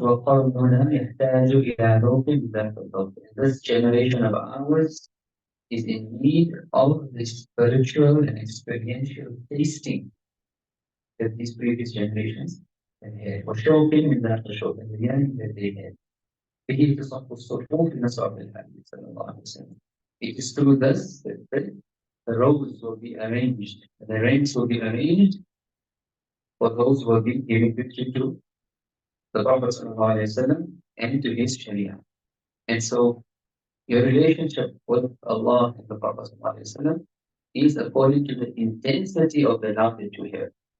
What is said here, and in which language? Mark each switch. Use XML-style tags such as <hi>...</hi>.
<ar>وَقَرْنُنَا يَحْتَاجُ إِلَى ذَوْقٍ ذَاكَ الذَّوْقِ.</ar> <en>This generation of ours is in need of the spiritual and experiential tasting that these previous generations have had.</en> <ar>وَشَوْقٍ مِنْ ذَاكَ الشَّوْقِ,</ar> <en>the yearning that they had.</en> <ar>به تصف الصفوف في نصاب الحبيب صلى الله عليه وسلم.</ar> <en>It is through this that the rows will be arranged, the ranks will be arranged for those who will be giving victory to the Prophet sallallahu alaihi wasallam and to his Sharia. And so your relationship with Allah and the Prophet sallallahu alaihi wasallam is according to the intensity of the love that you have.</en>